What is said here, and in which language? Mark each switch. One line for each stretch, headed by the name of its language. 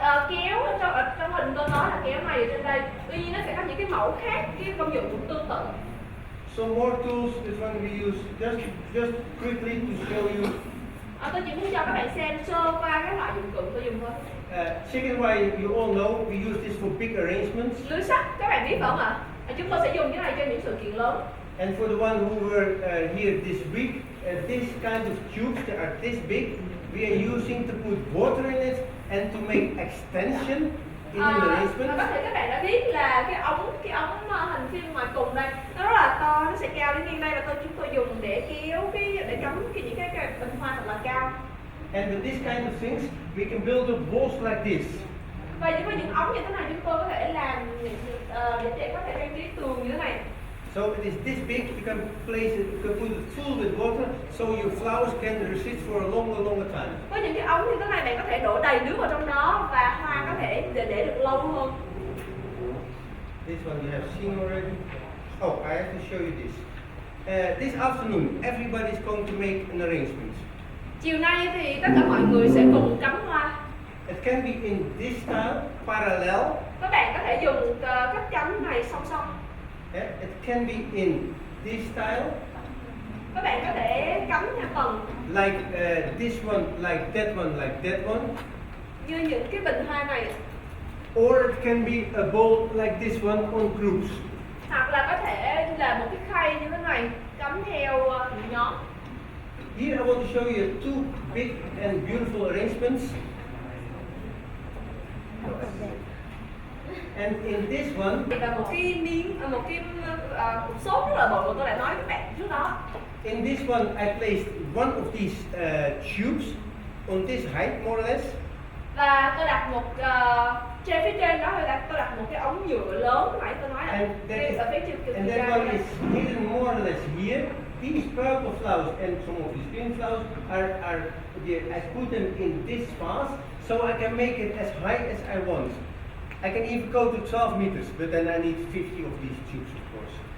Vietnamese: Kéo trong hình tôi nói là kéo này ở trên đây. Tuy nhiên nó sẽ có những cái mẫu khác, cái công dụng cũng tương tự.
English: Some more tools. This one we use just quickly to show you.
Vietnamese: Tôi chỉ muốn cho các bạn xem sơ qua các loại dụng cụ tôi dùng thôi.
English: Chicken wire, you all know, we use this for big arrangements.
Vietnamese: Lưới sắt, các bạn biết phải không ạ? Chúng tôi sẽ dùng cái này cho những sự kiện lớn.
English: And for the one who were here this week, this kind of tubes that are this big, we are using to put water in it and to make extension in the
Vietnamese: Và
English: arrangement.
Vietnamese: có thể các bạn đã biết là cái ống hình phim ngoài cùng đây nó rất là to, nó sẽ cao đến ngang đây, và chúng tôi dùng để kéo để cắm những cái bình hoa thật là cao.
English: And with this kind of things, we can build up walls like this.
Vietnamese: Và với những ống như thế này chúng tôi có thể làm để trẻ có thể trang trí tường như thế này.
English: So it is this big, you can place it, you can put it full with water, so your flowers can resist for a longer time.
Vietnamese: Với những cái ống như thế này bạn có thể đổ đầy nước vào trong đó và hoa có thể để được lâu hơn.
English: This one you have seen already. Oh, I have to show you this. This afternoon, everybody is going to make an arrangement.
Vietnamese: Chiều nay thì tất cả mọi người sẽ cùng cắm hoa.
English: It can be in this style, parallel.
Vietnamese: Các bạn có thể dùng cách cắm này song song.
English: It can be in this style.
Vietnamese: Các bạn có thể cắm theo tầng.
English: Like this one, like that one, like that one.
Vietnamese: Như những cái bình hoa này.
English: Or it can be a bowl like this one on groups.
Vietnamese: Hoặc là có thể là một cái khay như thế này cắm theo nhóm.
English: Here I want to show you two big and beautiful arrangements. And in this one,
Vietnamese: Và một cái cục sốt rất là bự mà tôi đã nói với các bạn trước đó.
English: in this one I placed one of these tubes on this height more or less.
Vietnamese: Và tôi đặt một trên phía trên đó tôi đặt một cái ống nhựa lớn nãy tôi nói là
English: And
Vietnamese: ở phía trước
English: and that one is hidden more or less here. These purple flowers and some of these green flowers are I put them in this vase so I can make it as high as I want. I can even go to 12 meters, but then I need 50 of these tubes, of course.